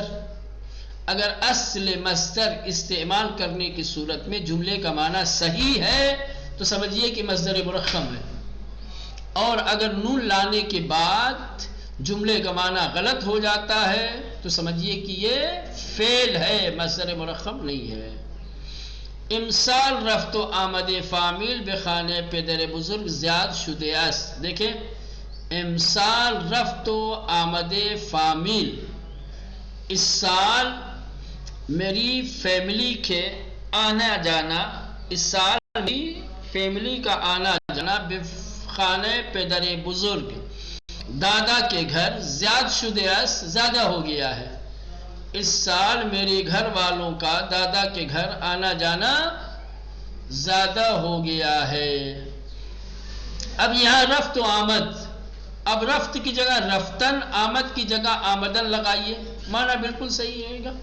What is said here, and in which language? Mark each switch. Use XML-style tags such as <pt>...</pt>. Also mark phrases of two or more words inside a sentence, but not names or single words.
<ur>اگر اصل مصدر استعمال کرنے کی صورت میں جملے کا معنی صحیح ہے تو سمجھیے کہ مصدر مرخم ہے، اور اگر نون لانے کے بعد جملے کا معنی غلط ہو جاتا ہے تو سمجھیے کہ یہ فعل ہے، مصدر مرخم نہیں ہے.</ur> <fa>امسال رفت و آمد فامیل به خانه پدر بزرگ زیاد شده است. دیکھیں، امسال رفت و آمد فامیل،</fa> <ur>اس سال میری فیملی کے آنا جانا، اس سال میری فیملی کا آنا جانا</ur> <fa>به خانه پدر بزرگ،</fa> <ur>دادا کے گھر،</ur> <fa>زیاد شده است،</fa> <ur>زیادہ ہو گیا ہے. اس سال میرے گھر والوں کا دادا کے گھر آنا جانا زیادہ ہو گیا ہے. اب یہاں</ur> <fa>رفت و آمد،</fa> <ur>اب رفت کی جگہ رفتن، آمد کی جگہ آمدن لگائیے، معنی بالکل صحیح رہے گا.</ur>